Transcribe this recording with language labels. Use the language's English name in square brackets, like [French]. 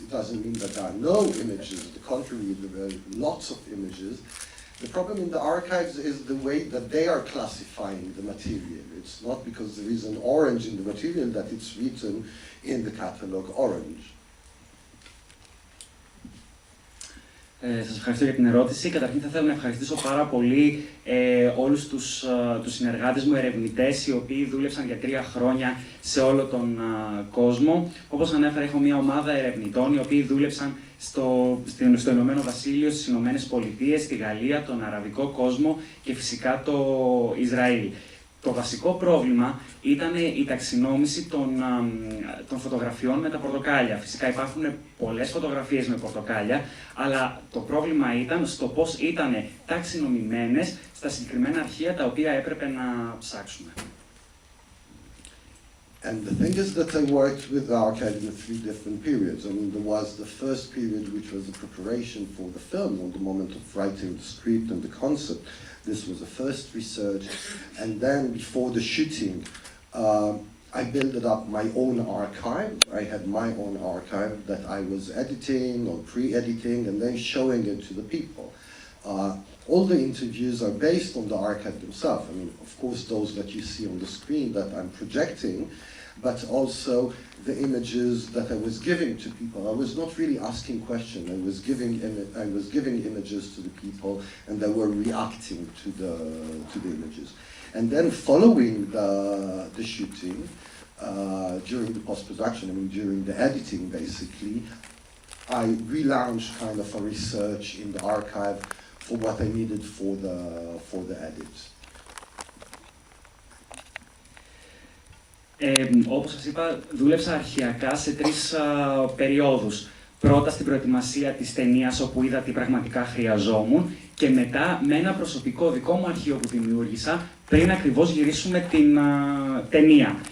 [English] It doesn't mean that there are no images. On the contrary, there are lots of images. The problem in the archives is the way that they are classifying the material. It's not because there is an orange in the material that it's written in the catalog orange. [Greek] Σας ευχαριστώ για την ερώτηση. Καταρχήν θα θέλω να ευχαριστήσω πάρα πολύ όλους τους συνεργάτες μου, ερευνητές, οι οποίοι δούλεψαν για 3 χρόνια σε όλο τον κόσμο. Όπως ανέφερα, έχω μια ομάδα ερευνητών, οι οποίοι δούλεψαν στο Ηνωμένο Βασίλειο, στις Ηνωμένες Πολιτείες, στη Γαλλία, τον Αραβικό κόσμο και φυσικά το Ισραήλ. Το βασικό πρόβλημα ήταν η ταξινόμηση των φωτογραφιών με τα πορτοκάλια. Φυσικά υπάρχουν πολλές φωτογραφίες με πορτοκάλια, αλλά το πρόβλημα ήταν στο πώς ήταν ταξινομημένες στα συγκεκριμένα αρχεία τα οποία έπρεπε να ψάξουμε. [English] And the thing is that I worked with the archive in 3 different periods. I mean, there was the first period, which was the preparation for the film, on the moment of writing the script and the concept. This was the first research. And then before the shooting, I built up my own archive. I had my own archive that I was editing or pre-editing and then showing it to the people. All the interviews are based on the archive themselves. I mean, of course, those that you see on the screen that I'm projecting, but also the images that I was giving to people. I was not really asking questions. I was giving images to the people, and they were reacting to the images. And then following the shooting, during the post-production, I mean during the editing, basically, I relaunched kind of a research in the archive for what I needed for the edit. [Greek] Όπως σας είπα, δούλεψα αρχαιακά σε 3 περιόδους. Πρώτα στην προετοιμασία της ταινίας, όπου είδα τι πραγματικά χρειαζόμουν, και μετά με ένα προσωπικό δικό μου αρχείο που δημιούργησα πριν ακριβώς γυρίσουμε την ταινία.